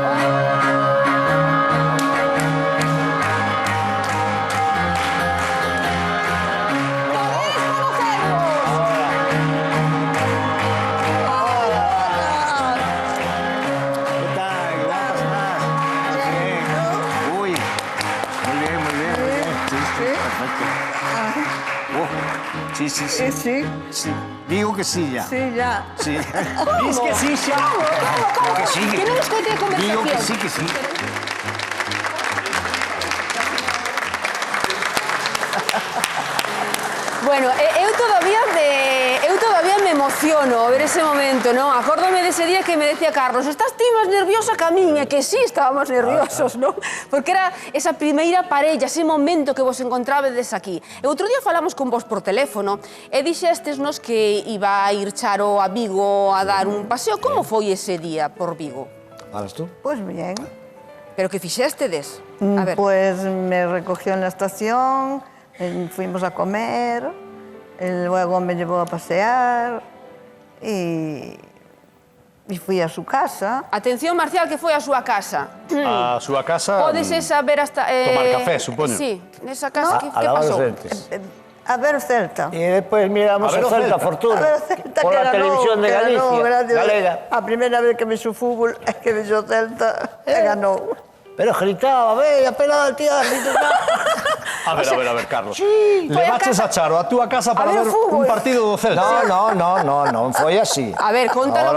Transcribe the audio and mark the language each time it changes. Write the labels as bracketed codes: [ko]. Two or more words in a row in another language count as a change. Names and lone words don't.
[es] ¿Qué tal? ¿Qué pasa? Bien. Uy, muy bien, muy bien, muy bien. Sí, sí, perfecto. Sí, sí, sí. Sí. Sí. Digo que sí ya. Sí, ya. Sí. Dices que sí, ya. ¿Cómo? Que sí. [gl] Que non escoite a conversación. [es] Digo que sí, que sí. [gl] Bueno, eu todavía me emociono ver ese momento, non? Acórdome dese día que me decía Carlos, estás ti máis nerviosa que a min, e que sí, estábamos nerviosos, non? Porque era esa primeira parella, ese momento que vos encontrabades aquí. E outro día falamos con vos por teléfono e dixestesnos que iba a ir Charo a Vigo a dar un paseo. Como foi ese día por Vigo? [es] ¿Hablas tú? Pues bien. [gl] Pero que fixéstedes? A ver. [es] Pues me recogió en la estación, fuimos a comer, luego me llevó a pasear y fui a su casa. [gl] Atención, Marcial, que foi a súa casa. A súa casa... Podes saber hasta... Tomar café, supoño. Sí, nesa casa, A que [es] lavar los [gl] pasou? [es] dientes. [gl] A ver Celta. [es] Y después miramos [gl] A ver, a Celta, Celta. Fortuna. A ver Celta, [es] Por que la ganó, televisión de que ganó, Galicia. gracias. [gl] Galega. A primeira vez que vexo fútbol é que vexo Celta e ganou. Pero gritaba, ve, a penalti, gritaba. A ver, Carlos. [es] Sí. [gl] Levaches a Charo a túa casa para ver o ver fútbol. un partido do Celta. No, foi así. A ver, contanos